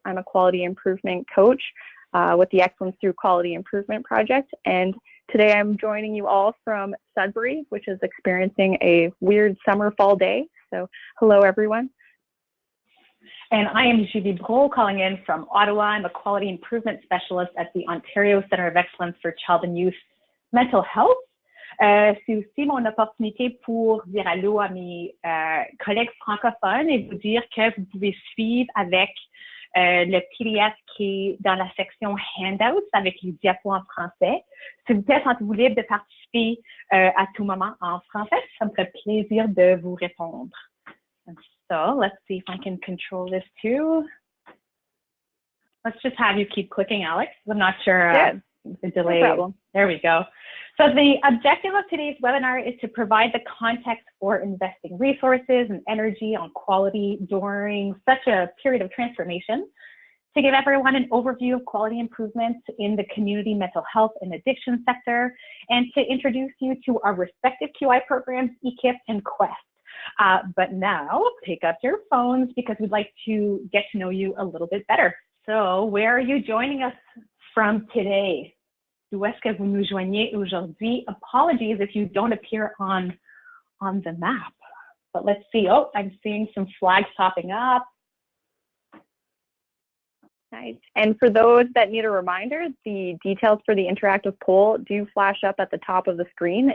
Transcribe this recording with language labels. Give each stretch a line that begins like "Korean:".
English: I'm a quality improvement coach with the Excellence Through Quality Improvement Project, and today I'm joining you all from Sudbury, which is experiencing a weird summer fall day. So hello everyone. And I am Julie Brault calling in from Ottawa. I'm a quality improvement specialist at the Ontario Centre of Excellence for Child and Youth Mental Health.
French: C'est aussi mon opportunité pour dire allô à mes collègues francophones et vous dire que vous pouvez suivre avec le PDF qui est dans la section Handouts avec les diapos en français. S'il vous plaît, sentez-vous libre de participer à tout moment en français. Ça me ferait plaisir de vous répondre.
English: So let's see if I can control this too. Let's just have you keep clicking, Alex. I'm not sure the delay. No problem. There we go. So the objective of today's webinar is to provide the context for investing resources and energy on quality during such a period of transformation, to give everyone an overview of quality improvements in the community mental health and addiction sector, and to introduce you to our respective QI programs, EKIP and Quest. But now, pick up your phones because we'd like to get to know you a little bit better. So where are you joining us from today?
French: D'où est-ce que vous nous joignez aujourd'hui?
English: Apologies if you don't appear on the map. But let's see. Oh, I'm seeing some flags popping up. Nice. And for those that need a reminder, the details for the interactive poll do flash up at the top of the screen.